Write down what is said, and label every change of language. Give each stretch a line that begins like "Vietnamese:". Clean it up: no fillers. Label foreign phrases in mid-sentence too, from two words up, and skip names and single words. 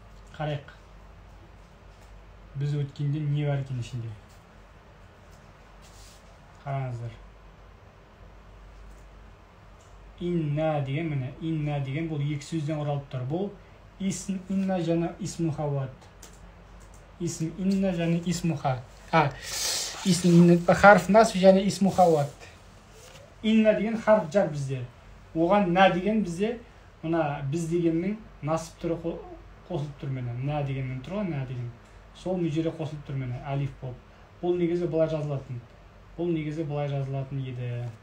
Kazakh: Біз өткенде не бар екен ішінде? Қараңыздар. Инна деген міне, инна деген бұл екі сөзден құралып тұр. Бұл
Arabic: اسم إن
Kazakh: және исмуха болады.
Arabic: اسم إن
Kazakh: және исмуха.
Arabic: اسم إن حرف نصب
Kazakh: және исмуха болады. Инна деген
Arabic: حرف جر
Kazakh: бізде. Оған на деген бізде мына біз дегеннің насып түрі қосылып тұр міне. На дегенмен тұр ғой, на деген. Сол мүжере қосылып тұр міне, алиф болып. Бұл негізі былай жазылатын. Бұл негізі былай жазылатын еді.